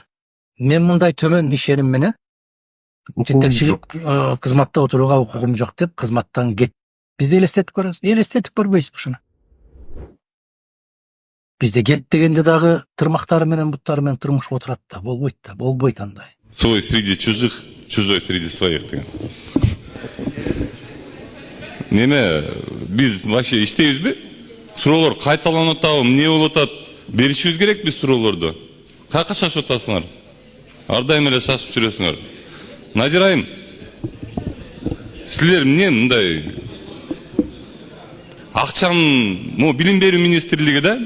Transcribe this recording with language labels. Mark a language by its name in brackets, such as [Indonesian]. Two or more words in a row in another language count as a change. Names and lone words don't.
[Kyrgyz] Мен мындай төмөн ишеним менен жетекчилик кызматта отурууга укугум жок деп кызматтан кет. Бизде элестетип көрөбүз. Элестетип көрбөйбүз ушуну. Бизде кет дегенде дагы тырмактары менен буттары менен турмуш отурат да, болбойт андай. [Russian] Свой среди чужих, чужой среди своих деген. [Kyrgyz] Неме, биз вообще иштейбизби? Суроолор кайталанып атабы, эмне болуп атат? Беришибиз керек биз суроолорду. Каяка шашып атасыңар? Ар дайым эле шашып жүрөсүңөр. Надир айым, силер эмне мындай акчанын, билим берүү министрлиги да?